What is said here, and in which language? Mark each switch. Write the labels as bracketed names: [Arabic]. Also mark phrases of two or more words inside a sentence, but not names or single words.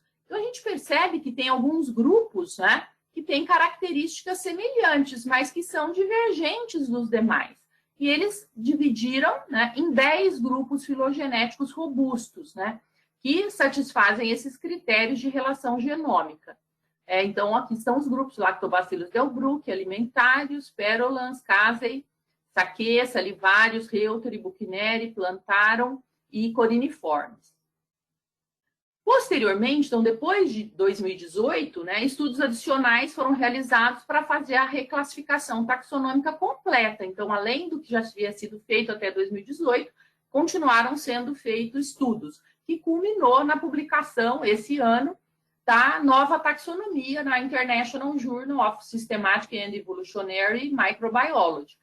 [Portuguese] Então, a gente percebe que tem alguns grupos, né, que têm características semelhantes, mas que são divergentes dos demais. E eles dividiram, né, em 10 grupos filogenéticos robustos, né, que satisfazem esses critérios de relação genômica. Então, aqui estão os grupos Lactobacillus delbrueckii, alimentários, Perolans, Casei, Saquê, Salivarius, Reuteri, Buchneri, Plantarum e Coriniformes. Posteriormente, então, depois de 2018, né, estudos adicionais foram realizados para fazer a reclassificação taxonômica completa. Então, além do que já havia sido feito até 2018, continuaram sendo feitos estudos, que culminou na publicação, esse ano, da nova taxonomia na International Journal of Systematic and Evolutionary Microbiology.